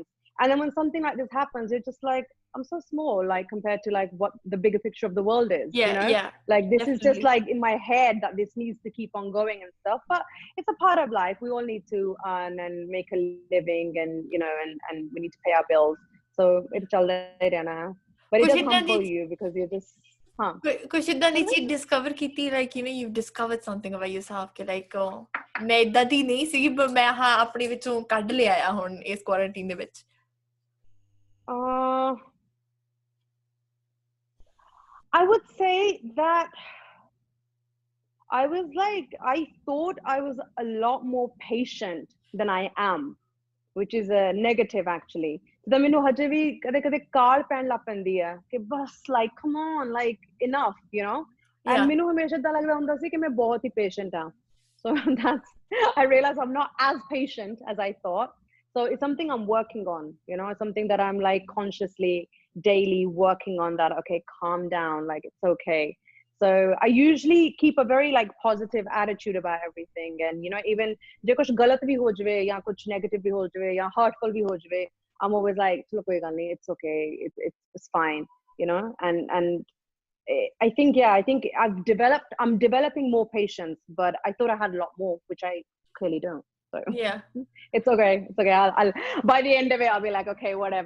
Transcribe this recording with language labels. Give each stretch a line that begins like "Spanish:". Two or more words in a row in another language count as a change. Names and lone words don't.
English: And then when something like this happens, you're just like, I'm so small, like compared to like what the bigger picture of the world is. Yeah, you know? yeah. Like this is just like in my head that this needs to keep on going and stuff. But it's a part of life. We all need to earn and make a living, and you know, and we need to pay our bills. So it's all now. But it does humble you because you're just
Punjabi: ਕੁਛ ਇਤਨਾ ਨਹੀਂ ਚੀਜ਼ discover ਕੀ
English: like you know you've discovered something about yourself
Punjabi: ਕਿ like ਮੈਂ ਇਤਨਾ ਦੀ ਨਹੀਂ ਸੀ ਪਰ ਮੈਂ ਹਾਂ ਆਪਣੇ ਵਿੱਚੋਂ ਕੱਢ ਲਿਆ ਹੈ ਹੁਣ ਇਸ quarantine ਦੇ ਵਿੱਚ.
English: I would say that I thought I was a lot more patient than I am, which is a negative actually.
Punjabi: So ਮੈਨੂੰ ਹਜੇ ਵੀ ਕਦੇ ਕਾਲ ਪੈਣ ਲੱਗ ਪੈਂਦੀ ਹੈ ਕਿ ਬਸ
English: like come on, like enough, you know.
Punjabi: And ਮੈਨੂੰ ਹਮੇਸ਼ਾ ਤਾਂ ਲੱਗਦਾ ਹੁੰਦਾ ਸੀ ਕਿ ਮੈਂ ਬਹੁਤ ਹੀ patient ਹਾਂ.
English: So I realized I'm not as patient as I thought. So it's something I'm working on, you know. It's something that I'm like consciously daily working on, that okay, calm down, like it's okay. So I usually keep a very like positive attitude about everything, and you know, even
Punjabi: ਜੇ ਕੁਛ ਗਲਤ ਭੀ ਹੋ ਜਾਵੇ ਯਾ ਕੁਛ negative ਭੀ ਹੋ ਜਾਵੇ ਯਾ hurtful ਭੀ ਹੋ ਜਾਵੇ,
English: I'm always like
Punjabi: ਚਲੋ ਕੋਈ ਗੱਲ ਨਹੀਂ,
English: it's okay, it's fine, you know. And I think I'm developing more patience, but I thought I had a lot more, which I clearly don't. So it's okay. I'll by the end of it I'll be like, okay, whatever.